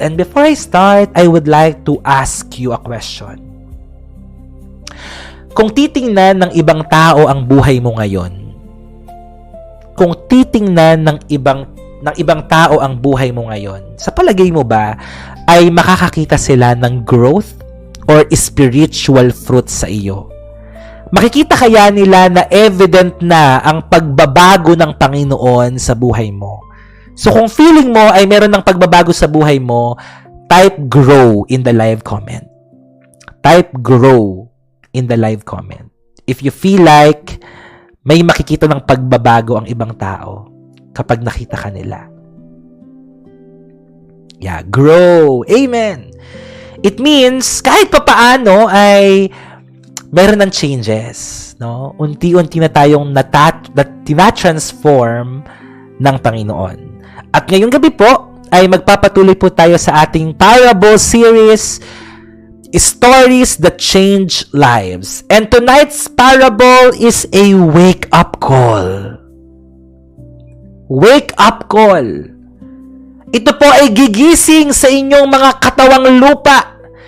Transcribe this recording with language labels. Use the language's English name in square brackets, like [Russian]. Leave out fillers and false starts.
[English] And before I start, I would like to ask you a question. [Filipino] Kung titingnan ng ibang tao ang buhay mo ngayon, kung titingnan ng ibang tao ang buhay mo ngayon, sa palagay mo ba ay makakakita sila ng [English] growth or spiritual fruit [Filipino] sa iyo? Makikita kaya nila na evident na ang pagbabago ng Panginoon sa buhay mo? So, kung feeling mo ay meron ng pagbabago sa buhay mo, [English] type grow in the live comment. Type grow in the live comment. If you feel like [Filipino] may makikita ng pagbabago ang ibang tao kapag nakita ka nila. Grow. Amen. [English] It means, [Filipino] kahit pa paano ay meron ng changes. No? Unti-unti na tayong tina-transform ng Panginoon. At ngayong gabi po, ay magpapatuloy po tayo sa ating parable series, Stories that Change Lives. [English] And tonight's parable is a wake-up call. Wake-up call. [Filipino] Ito po ay gigising sa inyong mga katawang lupa.